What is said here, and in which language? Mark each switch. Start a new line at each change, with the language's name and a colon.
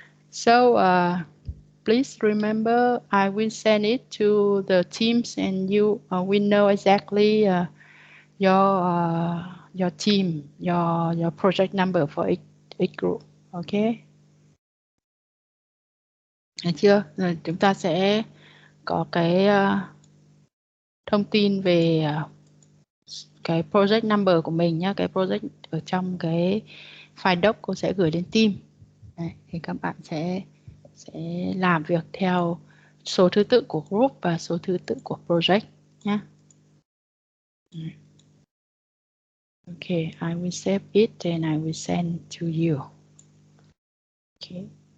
English: So please remember, I will send it to the teams, and you will know exactly your team, your project number for each group. Okay.
Vietnamese: Được chưa? Rồi chúng ta sẽ có cái thông tin về cái project number của mình nhé. Cái project ở trong cái file doc cô sẽ gửi đến team. Đấy, thì các bạn sẽ làm việc theo số thứ tự của group và số thứ tự của project nhé.
English: Okay, I will save it and I will send to you. Okay.